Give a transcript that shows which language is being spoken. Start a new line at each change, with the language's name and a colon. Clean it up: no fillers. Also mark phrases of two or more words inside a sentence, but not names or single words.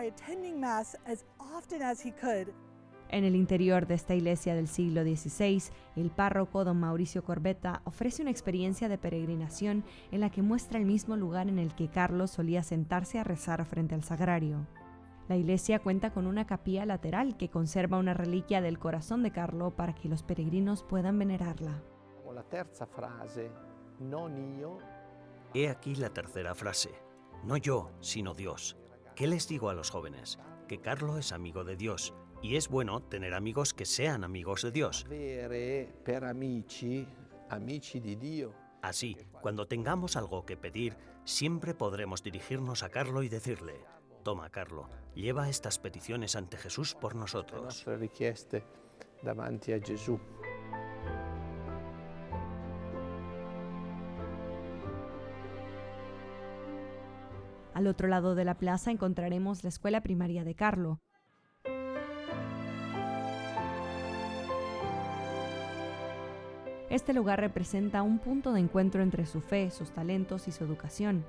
Spanish: En el interior de esta iglesia del siglo XVI, el párroco don Mauricio Corbetta ofrece una experiencia de peregrinación en la que muestra el mismo lugar en el que Carlo solía sentarse a rezar frente al sagrario. La iglesia cuenta con una capilla lateral que conserva una reliquia del corazón de Carlo para que los peregrinos puedan venerarla.
Italian: La terza frase, non io.
Spanish: He aquí la tercera frase, no yo, sino Dios. ¿Qué les digo a los jóvenes? Que Carlo es amigo de Dios. Y es bueno tener amigos que sean amigos de Dios.
Italian: Per amici di Dio.
Spanish: Así, cuando tengamos algo que pedir, siempre podremos dirigirnos a Carlo y decirle: toma, Carlo, lleva estas peticiones ante Jesús por nosotros.
Italian: Nuestras richieste davanti a Gesù.
Spanish: Al otro lado de la plaza encontraremos la escuela primaria de Carlo. Este lugar representa un punto de encuentro entre su fe, sus talentos y su educación.